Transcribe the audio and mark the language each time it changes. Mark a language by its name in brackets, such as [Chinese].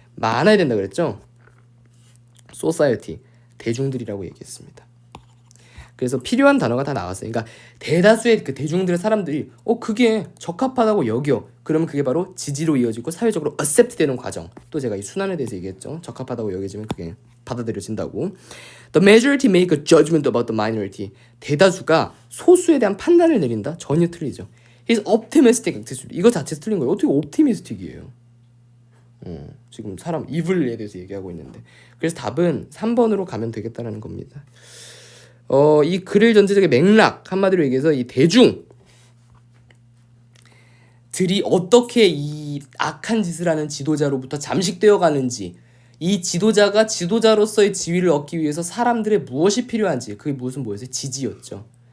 [Korean] 많아야 된다 그랬죠. 소사이어티, 대중들이라고 얘기했습니다. 그래서 필요한 단어가 다 나왔어요. 그러니까 대다수의 그 대중들의 사람들이 그게 적합하다고 여겨. 그러면 그게 바로 지지로 이어지고 사회적으로 accept 되는 과정. 또 제가 이 순환에 대해서 얘기했죠. 적합하다고 여겨지면 그게 받아들여진다고. [English] The majority make a judgment about the minority. [Korean] 대다수가 소수에 대한 판단을 내린다? 전혀 틀리죠. [English] He's optimistic. [Korean] 이거 자체 틀린 거예요. 어떻게 optimistic이에요? 지금 사람 evil에 대해서 얘기하고 있는데. 그래서 답은 3번으로 가면 되겠다라는 겁니다. 이 글의 전체적인 맥락, 한마디로 얘기해서 이 대중들이 어떻게 이 악한 짓을 하는 지도자로부터 잠식되어 가는지, 이 지도자가 지도자로서의 지위를 얻기 위해서 사람들의 무엇이 필요한지, 그게 뭐였어요? 지지였죠.